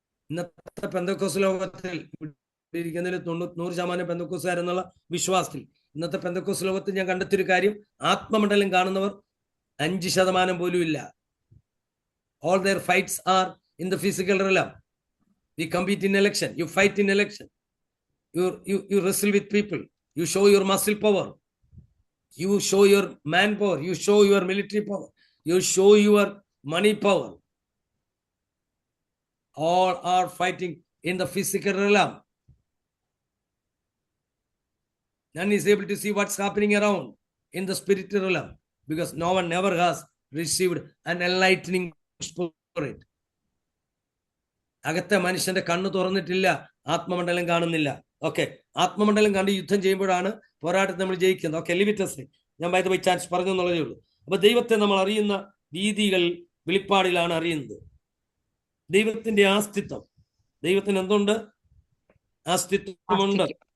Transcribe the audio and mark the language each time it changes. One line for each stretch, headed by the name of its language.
Malayalam: ഇന്നത്തെ പെന്തക്കോസ് ലോകത്തിൽ ഇരിക്കുന്നതിൽ 100% പെന്തക്കോസുകാരെന്നുള്ള വിശ്വാസത്തിൽ ഇന്നത്തെ പെന്തക്കോസ് ലോകത്ത് ഞാൻ കണ്ടെത്തിയൊരു കാര്യം, ആത്മമണ്ഡലം കാണുന്നവർ 5% പോലും ഇല്ല.
English: All their fights are in the physical realm. We compete in election. You fight in election. You wrestle with people. You show your muscle power. You show your manpower. You show your military power. You show your money power. All are fighting in the physical realm. None is able to see what's happening around in the spiritual realm, because no one never has received an enlightening spirit.
Malayalam: അകത്തെ മനുഷ്യന്റെ കണ്ണ് തുറന്നിട്ടില്ല, ആത്മമണ്ഡലം കാണുന്നില്ല. Okay, ആത്മമണ്ഡലം കണ്ട് യുദ്ധം ചെയ്യുമ്പോഴാണ് പോരാട്ടത്തിൽ നമ്മൾ ജയിക്കുന്നത്. ഓക്കെ, ലിമിറ്റസ് ഞാൻ
English: by the by chance
Malayalam: പറഞ്ഞു എന്നുള്ളതേ ഉള്ളൂ. അപ്പൊ ദൈവത്തെ നമ്മൾ അറിയുന്ന രീതികൾ വെളിപ്പാടിലാണ് അറിയുന്നത്. ദൈവത്തിന്റെ ആസ്തിത്വം, ദൈവത്തിന് എന്തുണ്ട്? ആസ്തിത്വമുണ്ട്.